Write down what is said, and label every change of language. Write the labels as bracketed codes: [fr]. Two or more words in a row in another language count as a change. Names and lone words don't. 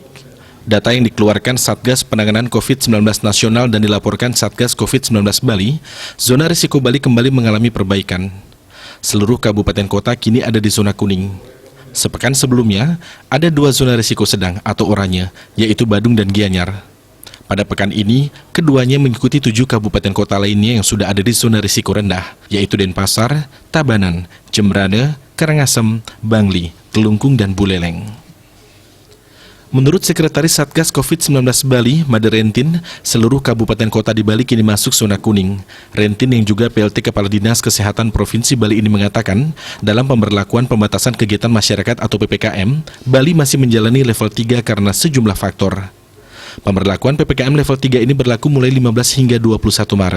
[id] Data yang dikeluarkan Satgas Penanganan COVID-19 Nasional dan dilaporkan Satgas COVID-19 Bali, zona risiko Bali kembali mengalami perbaikan. Seluruh kabupaten kota kini ada di zona kuning. Sepekan sebelumnya, ada 2 zona risiko sedang atau oranye, yaitu Badung dan Gianyar. Pada pekan ini, keduanya mengikuti 7 kabupaten kota lainnya yang sudah ada di zona risiko rendah, yaitu Denpasar, Tabanan, Jembrana, Karangasem, Bangli, Telungkung, dan Buleleng. Menurut Sekretaris Satgas COVID-19 Bali, Made Rentin, seluruh kabupaten kota di Bali kini masuk zona kuning. Rentin yang juga PLT Kepala Dinas Kesehatan Provinsi Bali ini mengatakan, dalam pemberlakuan pembatasan kegiatan masyarakat atau PPKM, Bali masih menjalani level 3 karena sejumlah faktor. Pemberlakuan PPKM level 3 ini berlaku mulai 15 hingga 21 Maret.